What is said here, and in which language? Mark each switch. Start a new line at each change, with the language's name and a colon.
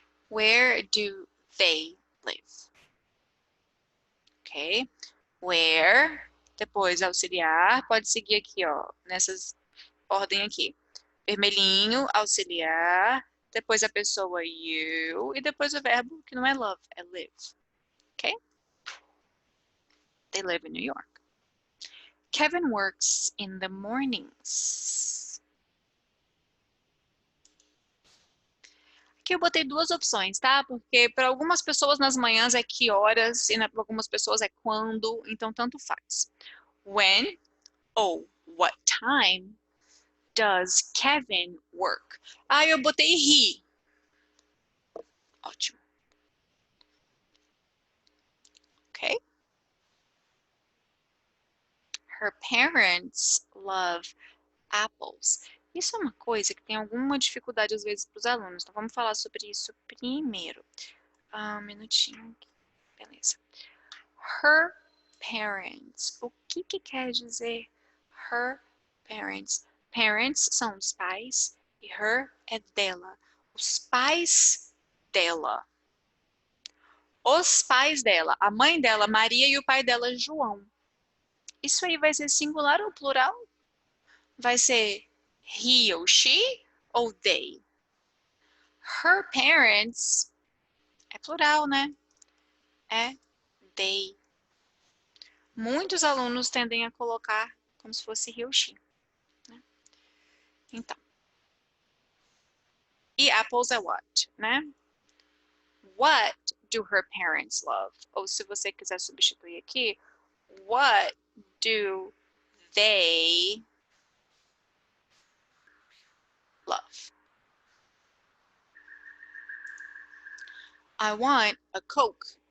English: Where do they live? Ok?
Portuguese: Where, depois auxiliar, pode seguir aqui, ó, nessas ordem aqui. Vermelhinho, auxiliar, depois a pessoa you, e depois o verbo que não é love, é live.
English: Ok? They live in New York. Kevin works in the mornings.
Portuguese: Aqui eu botei duas opções, tá? Porque para algumas pessoas nas manhãs é que horas e para algumas pessoas é quando, então tanto faz.
English: When
Portuguese: ou
English: what time does Kevin work?
Portuguese: Ah, eu botei he. Ótimo.
English: Ok? Her parents love apples.
Portuguese: Isso é uma coisa que tem alguma dificuldade às vezes para os alunos. Então vamos falar sobre isso primeiro. Um minutinho. Beleza.
English: Her parents.
Portuguese: O que quer dizer
English: her parents?
Portuguese: Parents são os pais e her é dela. Os pais dela. Os pais dela. A mãe dela, Maria, e o pai dela, João. Isso aí vai ser singular ou plural? Vai ser he ou she ou they?
English: Her parents
Portuguese: é plural, né? É they. Muitos alunos tendem a colocar como se fosse he ou she. Né? Então. E apples é what, né?
English: What do her parents love?
Portuguese: Ou se você quiser substituir aqui,
English: what do they love? I want a Coke.